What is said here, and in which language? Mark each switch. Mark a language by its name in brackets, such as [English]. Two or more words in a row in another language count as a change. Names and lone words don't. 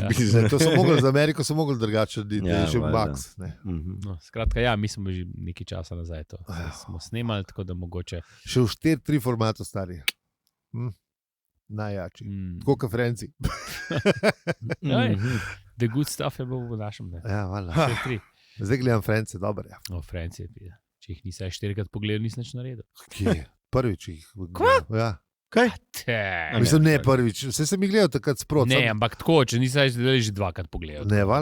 [Slovenian] ja. bizar. To so mogli, za Ameriko so mogli drugače narediti, Ja, ja, še valjda. Max. Ne. Mhm. No, skratka, ja, mi smo že nekaj časa nazaj to. Smo snemali, tako da mogoče. Še v 4-3 formatu stari. Najjači. Tako kot Franci. Ej. Mhm. [English] The good stuff [Slovenian] je bilo v našem. Ne? Ja, hvala. Vse tri. Zdaj gledam France, dobro. Ja. O, Francije, če jih nisi 4krat pogledal, nisi nič naredil. Kje? Prvič jih. Ja. Kaj? Mislim, ne prvič. Vse sem jih gledal takrat sproti. Ne, ampak tako, če nisi že 2krat pogledal. Ne, pa